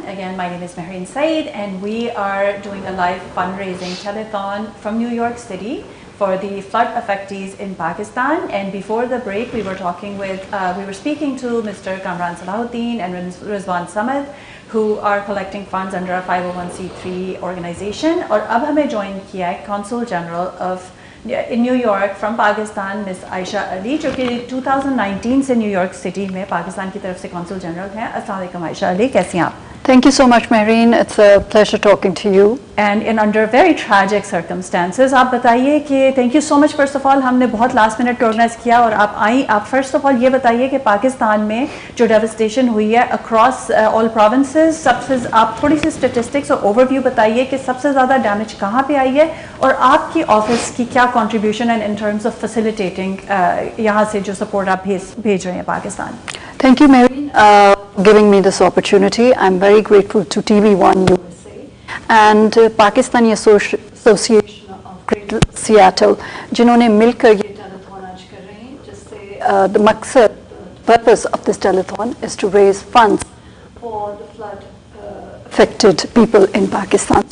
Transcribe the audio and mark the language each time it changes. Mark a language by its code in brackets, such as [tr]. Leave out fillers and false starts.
[en] Again, my name is Mehreen Saeed, and we are doing a live fundraising telethon from New York City for the flood affectees in Pakistan. And before the break, we were speaking to Mr. Kamran Salahuddin and Rizwan Samad, who are collecting funds under a 501c3 organization. [ur] اور اب ہمیں join کیا ہے Consul General of in New York from Pakistan, Miss Aisha Ali, جو کہ 2019 سے new York city میں پاکستان کی طرف سے کونسل جنرل ہیں. السلام علیکم عائشہ علی، کیسی ہیں آپ؟ [en] Thank you so much, Mehreen. It's a pleasure talking to you. And in under very tragic circumstances. [ur] آپ بتائیے کہ [en] thank you so much first of all. [ur] ہم نے بہت [en] last minute organize [ur] کیا اور آپ آئیں. آپ [en] first of all [ur] یہ بتائیے کہ پاکستان میں جو devastation ہوئی ہے [en] across all provinces, [ur] سب سے آپ تھوڑی سی statistics اور overview بتائیے کہ سب سے زیادہ damage کہاں پہ آئی ہے اور آپ کی آفس کی کیا contribution ہے [en] in terms of facilitating [ur] یہاں سے جو support آپ بھیج رہے ہیں Pakistan. [en] Thank you, Mehreen, giving me this opportunity. I'm very grateful to TvOneUSA and Pakistani Association of Greater Seattle, [ur] جنہوں نے مل کر یہ [en] telethon [ur] آج کر رہے ہیں، جس سے [en] the مقصد, purpose of this telethon is to raise funds for the flood affected people in Pakistan.